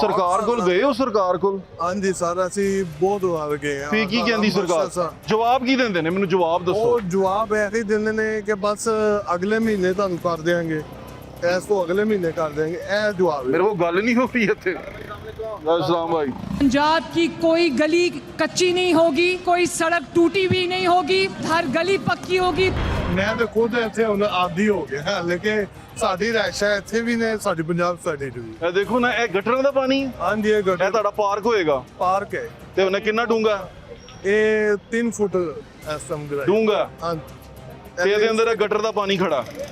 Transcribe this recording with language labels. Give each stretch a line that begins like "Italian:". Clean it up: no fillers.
Punjabi: ਸਰਕਾਰ ਕੋਲ ਗਏ ਹੋ ਸਰਕਾਰ ਕੋਲ ਹਾਂਜੀ ਸਰ ਅਸੀਂ ਬਹੁਤ ਵਾਰ ਗਏ ਆ ਫੀ ਕੀ ਕਹਿੰਦੀ ਸਰਕਾਰ ਜਵਾਬ ਕੀ ਦਿੰਦੇ ਨੇ ਮੈਨੂੰ ਜਵਾਬ ਦੱਸੋ ਉਹ ਜਵਾਬ ਇਹ ਹੀ ਦਿੰਦੇ ਨੇ ਕਿ ਬਸ ਅਗਲੇ ਮਹੀਨੇ ਤੁਹਾਨੂੰ ਕਰ ਦੇਵਾਂਗੇ ਇਸ ਤੋਂ ਅਗਲੇ ਮਹੀਨੇ ਕਰ ਦੇਵਾਂਗੇ ਇਹ ਜਵਾਬ ਹੈ ਮੇਰੇ ਕੋਲ ਗੱਲ ਨਹੀਂ ਹੋ ਰਹੀ ਇੱਥੇ अस्सलाम भाई
Hindi: पंजाब की कोई गली कच्ची नहीं होगी, कोई सड़क टूटी हुई नहीं होगी, हर गली पक्की होगी।
Punjabi: ਮੈਂ ਤਾਂ ਖੁਦ ਇੱਥੇ ਹੁਣ ਆਦੀ ਹੋ ਗਿਆ ਲੇਕਿਨ ਸਾਡੀ ਰਹਿਸ਼ਾ ਇੱਥੇ ਵੀ ਨੇ ਸਾਡੀ ਪੰਜਾਬ ਸਾਈਡ ਵੀ ਇਹ ਦੇਖੋ ਨਾ ਇਹ ਗਟਰਾਂ ਦਾ ਪਾਣੀ ਹਾਂਜੀ ਇਹ ਇਹ ਤੁਹਾਡਾ ਪਾਰਕ ਹੋਏਗਾ ਪਾਰਕ ਹੈ ਤੇ ਉਹਨੇ ਕਿੰਨਾ ਡੂੰਗਾ ਇਹ 3 ਫੁੱਟ ਇਸ ਤਰ੍ਹਾਂ ਗਰਾਈ ਡੂੰਗਾ ਹਾਂਜੀ ਤੇ ਇਹਦੇ ਅੰਦਰ ਇਹ ਗਟਰ ਦਾ ਪਾਣੀ ਖੜਾ